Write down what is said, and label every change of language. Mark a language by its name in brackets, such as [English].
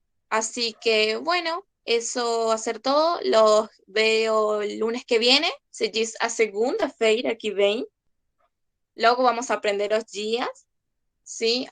[Spanish] Así que bueno, eso va a ser todo. Los veo el lunes que viene. [Portuguese] Se diz a segunda-feira que vem. [Spanish] Luego vamos a aprender los días, ¿sí?